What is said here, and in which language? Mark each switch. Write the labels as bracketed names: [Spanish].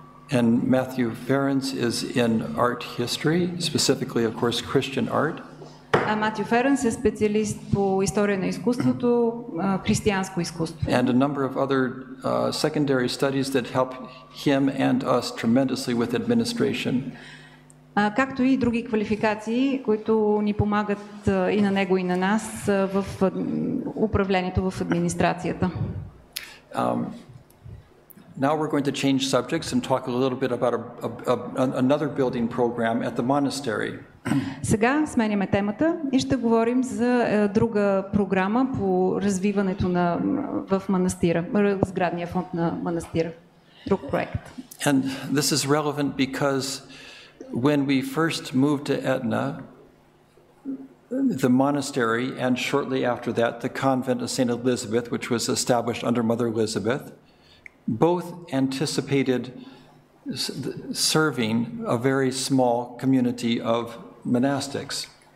[English] And Matthew Ferens is in art history, specifically, of course, Christian art. [Bulgarian] Матю Ференс е специалист по история на изкуството, християнско изкуство. [English] And a number of other secondary studies that help him and us tremendously with administration. [Bulgarian] Както и други квалификации, които ни помагат и на него, и на нас в управлението, в администрацията. [English] Now we're going to change subjects and talk a little bit about another building program at the monastery. [Bulgarian] Сега сменяме темата и ще говорим за друга програма по развиването в манастира, сградния фонд на манастира. Друг проект. [English] And this is relevant because when we first moved to Etna, the monastery, and shortly after that, the convent of St. Elizabeth, which was established under Mother Elizabeth, both anticipated serving a very small community of monastics.